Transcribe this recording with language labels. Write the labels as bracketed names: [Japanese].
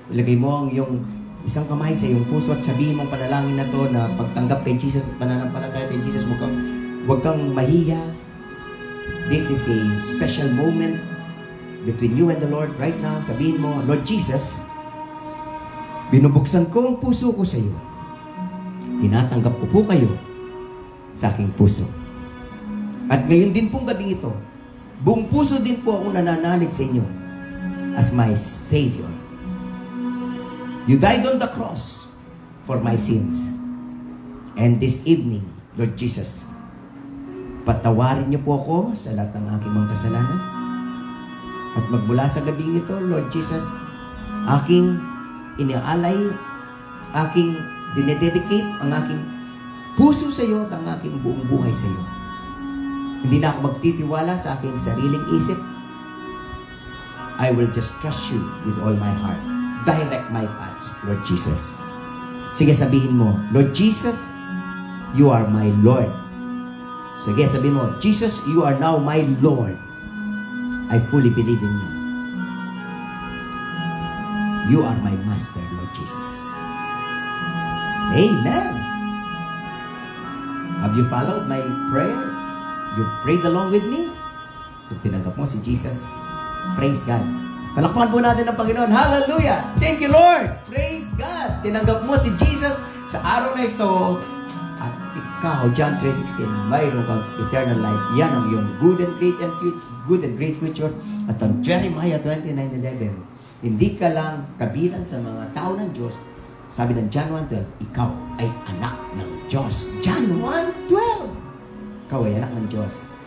[Filipino] Ilagay mo ang iyong isang kamay sa iyong puso at sabihin mong panalangin na to na pagtanggap kay Jesus at pananampalataya kay Jesus. Huwag kang mahiya. [English] This is a special moment between you and the Lord right now. [Filipino] Sabihin mo, Lord Jesus, binubuksan ko ang puso ko sa iyo. Tinatanggap ko po kayo sa aking puso. At ngayon din pong gabing ito, buong puso din po akong nananalig sa inyo [English] as my Savior. You died on the cross for my sins. And this evening, [Filipino] Lord Jesus, patawarin niyo po ako sa lahat ng aking mga kasalanan. At magmula sa gabing ito, Lord Jesus, aking iniaalay, aking dinededicate ang aking puso sa iyo at ang aking buong buhay sa iyo. Hindi na ako magtitiwala sa aking sariling isip. [English] I will just trust you with all my heart. Direct my paths, Lord Jesus. [Filipino] Sige, sabihin mo, [English] Lord Jesus, you are my Lord. [Filipino] Sige, sabihin mo, [English] Jesus, you are now my Lord. I fully believe in you. You are my Master, Lord Jesus. Amen. Have you followed my prayer? You prayed along with me? [Filipino] Kung tinanggap mo si Jesus, praise God. Palakpakan po natin ang Panginoon. Hallelujah! [English] Thank you, Lord! Praise God! [Filipino] Tinanggap mo si Jesus sa araw na ito. At ikaw, John 3:16, mayroon kang [English] eternal life. [Filipino] Yan ang iyong [English] good and great future. [Filipino] At ang Jeremiah 29:11, hindi ka lang kabilang sa mga tao ng Diyos. Sabi ng John 1:12, ikaw ay anak ng Diyos. John 1:12, ikaw ay anak ng Diyos.